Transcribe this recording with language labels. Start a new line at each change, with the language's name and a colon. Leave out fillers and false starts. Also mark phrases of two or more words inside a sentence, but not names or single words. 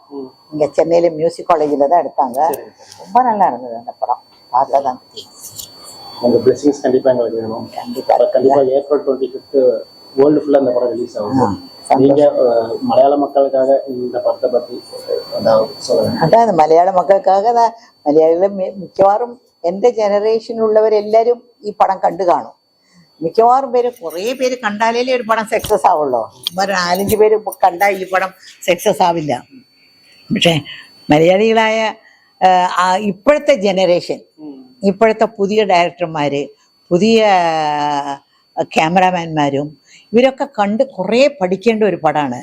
Tamil: இங்கே சென்னையில் மியூசிக் காலேஜில் தான் எடுத்தாங்க. ரொம்ப நல்லா இருந்தது அந்த படம். பார்த்தா தான் உங்கள் பிளெஸிங்ஸ் கண்டிப்பாக எங்களுக்கு வேணும். கண்டிப்பாக ஏப்ரல் 25 வேர்ல்டு ஃபுல்லாக இந்த படம் ரிலீஸ் ஆகும். நீங்கள் மலையாள மக்களுக்காக இந்த படத்தை பற்றி சொல்லுங்கள்.
Malayalam: അതാ മലയാള മക്കൾക്കാകെ മലയാളികൾ മിക്കവാറും എൻ്റെ ജനറേഷനിലുള്ളവരെല്ലാവരും ഈ പടം കണ്ടു കാണും. മിക്കവാറും പേര് കുറേ പേര് കണ്ടാലേ ഒരു പടം സക്സസ് ആവുള്ളൂ. 4-5 പേര് കണ്ടാൽ ഈ പടം സക്സസ് ആവില്ല. പക്ഷേ മലയാളികളായ ഇപ്പോഴത്തെ ജനറേഷൻ, ഇപ്പോഴത്തെ പുതിയ ഡയറക്ടർമാർ, പുതിയ ക്യാമറാമാൻമാരും ഇവരൊക്കെ കണ്ട് കുറേ പഠിക്കേണ്ട ഒരു പടമാണ്.